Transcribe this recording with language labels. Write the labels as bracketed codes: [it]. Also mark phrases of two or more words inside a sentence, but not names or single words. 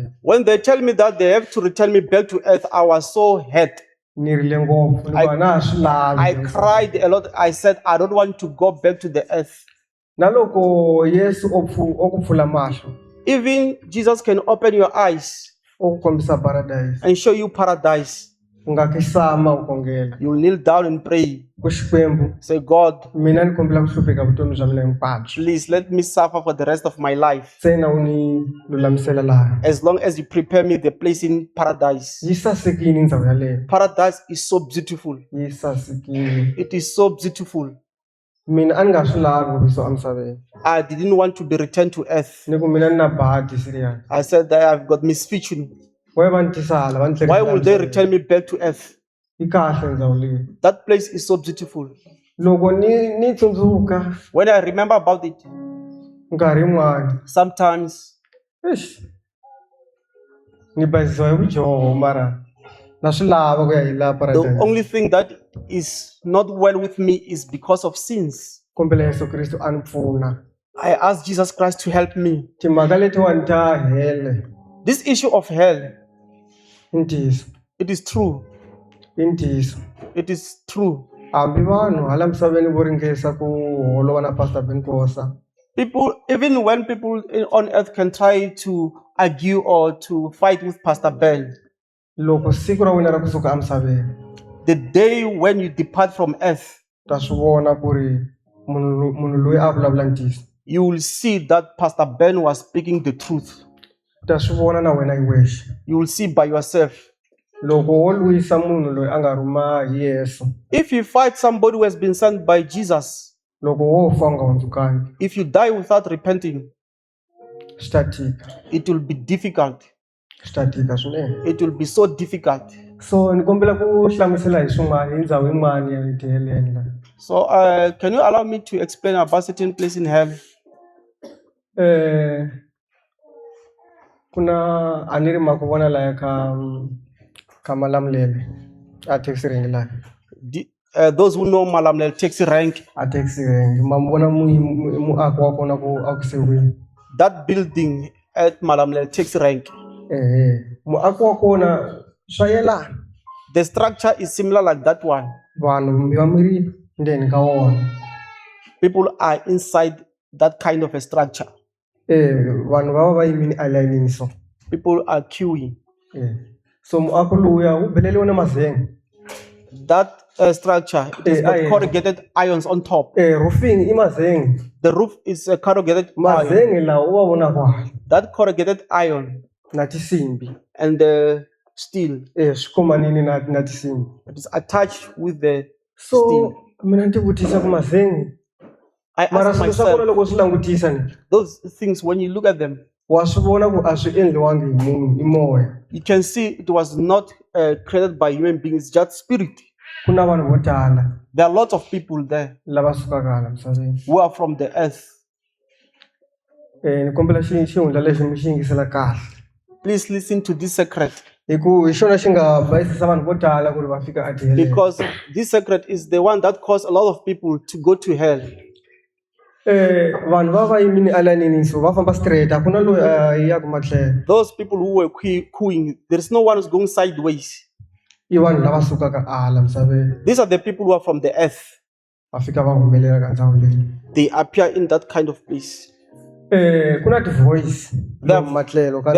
[en] When they tell me that they have to return me back to earth, I was so hurt. [ts] Ni rile ngopfu ni ku a na ha swi [en] I [ts] lavi. [en] cried a lot. I said, I don't want to go back to the earth. [ts] Na loko Yesu o ku pfula mahlo [en] Even Jesus can open your eyes [ts] o ku kombisa paradise. [en] and show you paradise. [ts] U nga kisama u kongela. [en] You kneel down and pray. [ts] Ku Xikwembu [en] Say, God, [ts] mina ni kombela ku hlupheka vutomi bya mina hinkwabyo. [en] please let me suffer for the rest of my life. [ts] Ntsena u ni lulamisela laha. [en] As long as you prepare me the place in paradise. [ts] Yi sasekini ndhawu yaleyo. [en] Paradise is so beautiful. [ts] Yi sasekini. [en] It is so beautiful. [ts] Mina a ni nga swi lavi ku yisiwa emisaveni. [en] I didn't want to be returned to earth. [ts] Ni ku mina ni na badi serious. [en] I said that I've got misfortune. [ts] Why va ni tisa hala va ni [en] Why will they [ts] tlherisela. [en] return me back to earth? [ts] Yi kahle ndhawu leyi. [en] That place is so beautiful. [ts] Loko ni tsundzuka [en] When I remember about it, [ts] nkarhi yin'wana [en] sometimes [ts] ni bazisiwa hi vudyoho mara na swi lava ku ya hi laha [en] the paradise. only thing that is not well with me is because of sins. [ts] Kombela Yesu Kristo a ni pfuna. [en] I asked Jesus Christ to help me. [ts] Timhaka letiwani ta hele [en] This issue of hell, [ts] i ntiyiso. [en] it is true. [ts] I ntiyiso. [en] It is true. [ts] Hambi vanhu hala misaveni vo ringesa ku holova na Pastor Ben Khosa. [en] People, even when people on earth can try to argue or to fight with Pastor Ben, [ts] Loko siku ra wena ra kusuka emisaveni [en] the day when you depart from earth, [ts] ta swi vona ku ri munhu loyi a vulavula ntiyiso. [en] you will see that Pastor Ben was speaking the truth. [ts] Ta swi vona na wena hi wexe. [en] You will see by yourself. [ts] Loko wo lwisa munhu loyi a nga rhuma hi Yesu, [en] If you fight somebody who has been sent by Jesus, [ts] loko wo fa u nga hundzukangi [en] if you die without repenting, [ts] swi ta tika. [en] it will be difficult. [ts] Swi ta tika swinene. [en] It will be so difficult. [ts] So ni kombela ku hlamusela hi swin'wana hi ndhawu yin'wana ya le tiheleni la. [en] So, can you allow me to explain about certain place in hell? [ts] Kuna a ni ri ma ku vona laya ka Malamulele a [en] taxi rank [ts] laha. [en] Those who know Malamulele taxi rank, [ts] A [en] taxi rank [ts] ma mi vona muako wa kona ku a ku sehiwini. [en] that building at Malamulele taxi rank, [ts] Muako wa kona swa yelana. [en] the structure is similar like that one. [ts] Vanhu mi va mi ri ndzeni ka wona. [en] People are inside that kind of a structure. [ts] Vanhu va va va yimini alayinini so. [en] People are queuing. [ts] So muako lowuya wu beleliwe na mazenge. [en] That structure, it has got corrugated irons on top. [ts] Roofing i mazenge. [en] The roof is a corrugated iron. [ts] Mazenge lawa u va vona kwala. [en] That corrugated iron [ts] Na tisimbi. [en] and the steel, [ts] Swi khomanini na tisimbi. [en] it is attached with the So steel. [ts] mina ni ti vutisa ku mazenge [en] I [ts] mara [en] ask [ts] swilo swa kona [en] myself, [ts] loko swi langutisa ni [en] those things, when you look at them, [ts] wa swi vona ku a swi endliwangi hi munhu i moya. [en] you can see it was not created by human beings, just spirit. [ts] ku na vanhu vo tala [en] There are lots of people there [ts] lava sukaka hala misaveni. [en] who are from the earth. [ts] Ni kombela xihundla lexi mi xi yingisela kahle. [en] Please listen to this secret, [ts] Hi xona xi nga bayisisa vanhu vo tala ku ri va fika atiheleni. [en] because this secret is the one that caused a lot of people to go to hell. [ts] Vanhu va yimini alanini so va famba straight a ku na loyi a yaku matlhelo. [en] Those people who were queuing, there's no one who's going sideways. [ts] I vanhu lava sukaka hala misaveni [en] These are the people who are from the earth. [ts] va fika va humelela ka ndhawu leyi. [en] They appear in that kind of place. [ts] Ku na ti-voice [en] There [ts] lomu matlhelo ka